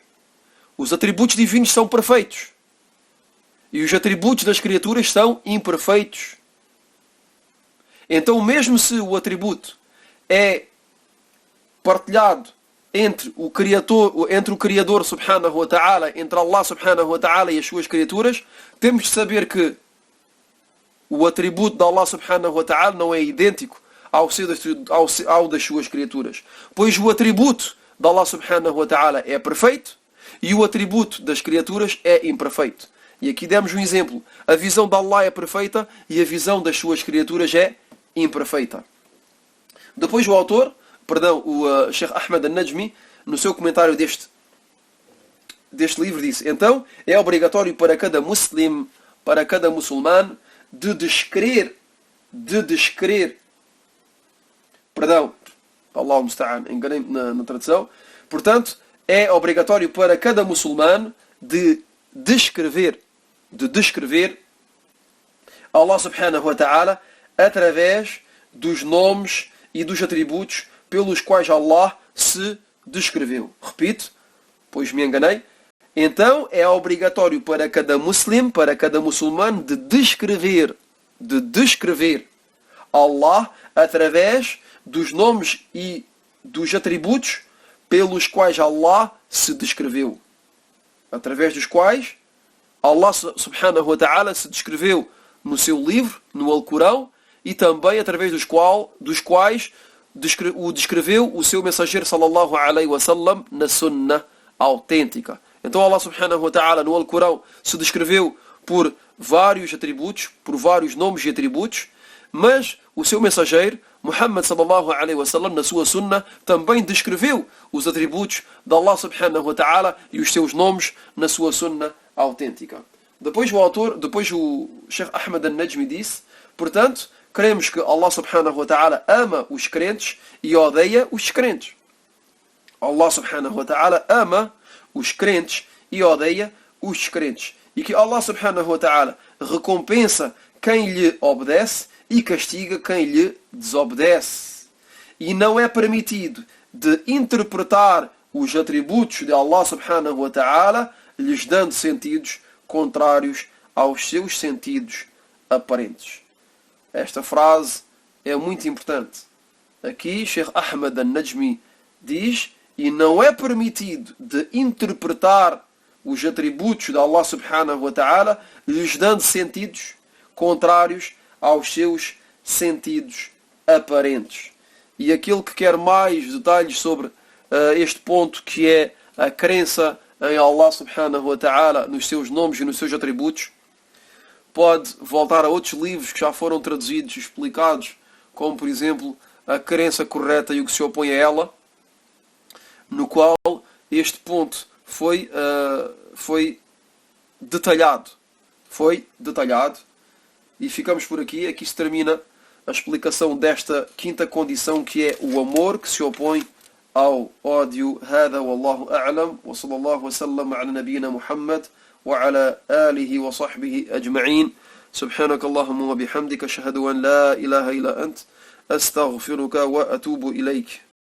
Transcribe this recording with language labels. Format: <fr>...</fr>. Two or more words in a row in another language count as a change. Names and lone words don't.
<pt>Os atributos divinos são perfeitos. E os atributos das criaturas são imperfeitos. Então, mesmo se o atributo é partilhado entre o Criador</pt> <ar>سبحانه وتعالى,</ar> <pt>entre Allah</pt> <ar>سبحانه وتعالى</ar> <pt>e as suas criaturas, temos de saber que o atributo de Allah</pt> <ar>سبحانه وتعالى</ar> <pt>não é idêntico ao das suas criaturas. Pois o atributo de Allah</pt> <ar>سبحانه وتعالى</ar> <pt>é perfeito e o atributo das criaturas é imperfeito. E aqui demos um exemplo. A visão de Allah é perfeita e a visão das suas criaturas é imperfeita. Depois o Sheikh Ahmad al-Najmi, no seu comentário deste livro, disse: então, é obrigatório para cada muçulmano de descrever,</pt> <ar>الله المستعان,</ar> <pt>enganei-me na tradução. Portanto, é obrigatório para cada muçulmano de descrever Allah</pt> <ar>سبحانه وتعالى</ar> <pt>através dos nomes e dos atributos pelos quais Allah se descreveu. Repito, pois me enganei. Então é obrigatório para cada muçulmano de descrever Allah através dos nomes e dos atributos pelos quais Allah se descreveu. Através dos quais Allah</pt> <ar>سبحانه وتعالى</ar> <pt>se descreveu no seu livro, no Alcorão, e também através dos quais o descreveu o seu mensageiro</pt> <ar>صلى الله عليه وسلم</ar> <pt>na sunnah autêntica. Então Allah</pt> <ar>سبحانه وتعالى</ar> <pt>no Alcorão se descreveu por vários atributos, por vários nomes e atributos, mas o seu mensageiro, Muhammad</pt> <ar>صلى الله عليه وسلم,</ar> <pt>na sua sunnah, também descreveu os atributos de Allah</pt> <ar>سبحانه وتعالى</ar> <pt>e os seus nomes na sua sunnah autêntica. Depois o Sheikh Ahmad al-Najmi disse, portanto, cremos que Allah</pt> <ar>سبحانه وتعالى</ar> <pt>ama os crentes e odeia os crentes. Allah</pt> <ar>سبحانه وتعالى</ar> <pt>ama os crentes e odeia os crentes. E que Allah</pt> <ar>سبحانه وتعالى</ar> <pt>recompensa quem lhe obedece e castiga quem lhe desobedece. E não é permitido de interpretar os atributos de Allah</pt> <ar>سبحانه وتعالى</ar> <pt>lhes dando sentidos contrários aos seus sentidos aparentes. Esta frase é muito importante. Aqui Sheikh Ahmad al-Najmi diz, e não é permitido de interpretar os atributos de Allah</pt> <ar>سبحانه وتعالى</ar> <pt>lhes dando sentidos contrários aos seus sentidos aparentes. E aquele que quer mais detalhes sobre este ponto, que é a crença em Allah</pt> <ar>سبحانه وتعالى,</ar> <pt>nos seus nomes e nos seus atributos, pode voltar a outros livros que já foram traduzidos e explicados, como por exemplo a crença correta e o que se opõe a ela, no qual este ponto foi detalhado. Foi detalhado. E ficamos por aqui. Aqui se termina a explicação desta quinta condição, que é o amor que se opõe ao ódio.</pt> <ar>هذا والله أعلم. وصلى الله وسلم على نبينا محمد وعلى آله وصحبه أجمعين. سبحانك اللهم وبحمدك أشهد أن لا إله إلا أنت أستغفرك وأتوب إليك.</ar>